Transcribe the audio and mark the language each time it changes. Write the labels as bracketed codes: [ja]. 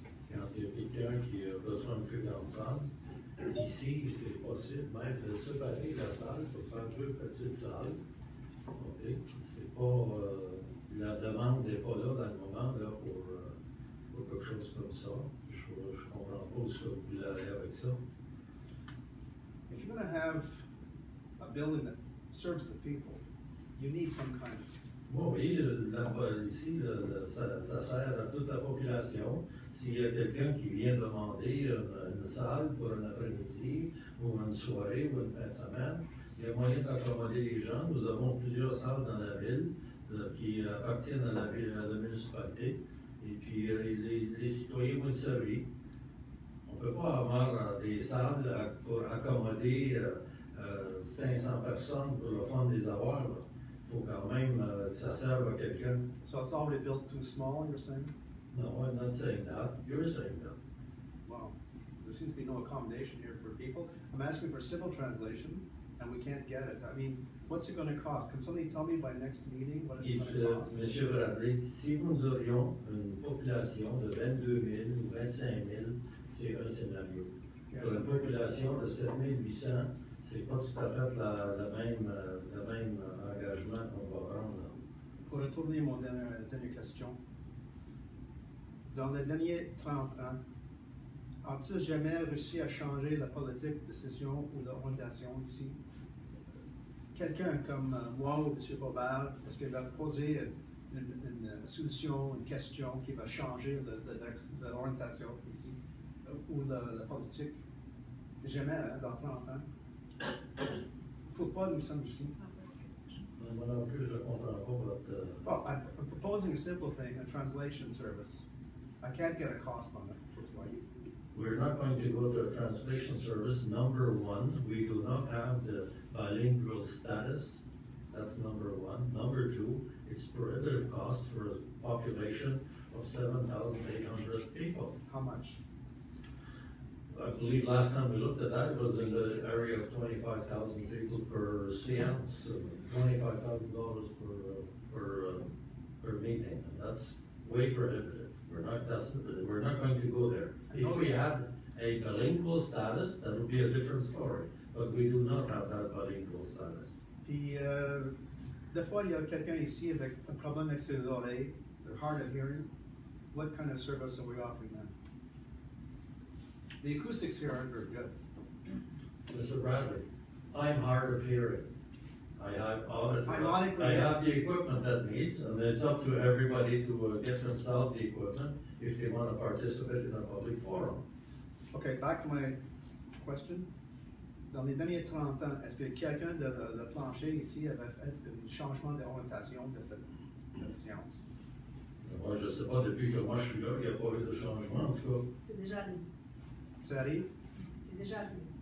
[fr] Quand il y a quelqu'un qui a besoin de plus grande salle, ici, c'est possible même de séparer la salle pour faire deux petites salles. Okay. C'est pas, la demande n'est pas là dans le moment là, pour quelque chose comme ça. Je comprends pas ce que vous voulez aller avec ça. [en] If you're going to have a building that serves the people, you need some kind of. [fr] Oui, ici, ça sert à toute la population. S'il y a quelqu'un qui vient demander une salle pour un après-midi, ou une soirée, ou une fin de semaine, il y a moyen d'accommoder les gens. Nous avons plusieurs salles dans la ville qui appartiennent à la municipalité. Et puis, les citoyens vont être servis. On ne peut pas avoir des salles pour accommoder 500 personnes pour le fond des avoirs. Il faut quand même que ça serve à quelqu'un. [en] So it's already built too small, you're saying? No, I'm not saying that. You're saying that. Wow. There seems to be no accommodation here for people. I'm asking for simple translation, and we can't get it. I mean, what's it going to cost? Can somebody tell me by next meeting what it's going to cost? [fr] Monsieur Bradley, si nous aurions une population de 22 000 ou 25 000, c'est un scénario. Pour une population de 7 800, c'est pas tout à fait le même engagement qu'on va prendre. Pour retourner à mon dernière question, dans les derniers 30 ans, a-t-il jamais réussi à changer la politique de décision ou d'orientation ici? Quelqu'un comme moi ou M. Bobal, est-ce qu'il va poser une solution, une question qui va changer l'orientation ici ou la politique? Jamais, hein, dans 30 ans. Pourquoi nous sommes ici? Moi non plus, je ne comprends pas votre... [en] Well, I'm proposing a simple thing, a translation service. I can't get a cost on it, looks like. We're not going to go to a translation service. Number one, we do not have the bilingual status. That's number one. Number two, it's prohibitive cost for a population of 7,800 people. How much? I believe last time we looked at that, it was in the area of 25,000 people per séance, $25,000 per meeting, and that's way prohibitive. We're not going to go there. If we had a bilingual status, that would be a different story, but we do not have that bilingual status. [fr] Puis, des fois, il y a quelqu'un ici avec un problème avec ses oreilles, [en] they're hard of hearing. What kind of service are we offering them? The acoustics here aren't very good. Mr. Bradley, I'm hard of hearing. I Ironically, have the equipment that needs, and it's up to everybody to get themselves the equipment if they want to participate in a public forum. Okay, back to my question. [fr] Dans les derniers 30 ans, est-ce que quelqu'un de plancher ici avait fait un changement d'orientation de cette séance? Moi, je ne sais pas, depuis que moi je suis là, il n'y a pas eu de changement, en tout cas. C'est déjà arrivé. Ça arrive? C'est déjà arrivé.